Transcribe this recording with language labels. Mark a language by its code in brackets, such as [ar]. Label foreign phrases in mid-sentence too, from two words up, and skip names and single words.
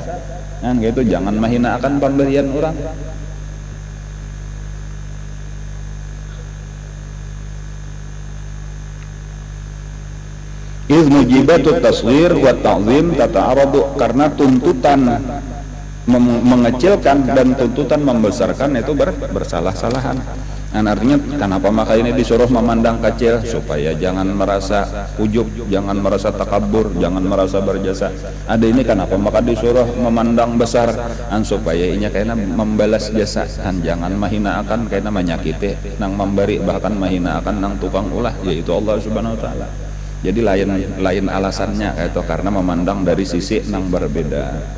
[id] Gitu, jangan menghinakan pemberian orang. [ar] إذ موجبة تصغير وتعظيم تتعارض, [id] karena tuntutan mengecilkan dan tuntutan membesarkan itu bersalah-salahan. Artinya kenapa maka ini disuruh memandang kecil, supaya jangan merasa ujub, jangan merasa takabur, jangan merasa berjasa. Ada ini kenapa maka disuruh memandang besar, supaya ini kayaknya membalas jasa, jangan menghinakan kayaknya menyakiti nang memberi, bahkan menghinakan nang tukang ulah, yaitu Allah [ar] سبحانه وتعالى. [id] Jadi lain alasannya itu karena memandang dari sisi nang berbeda.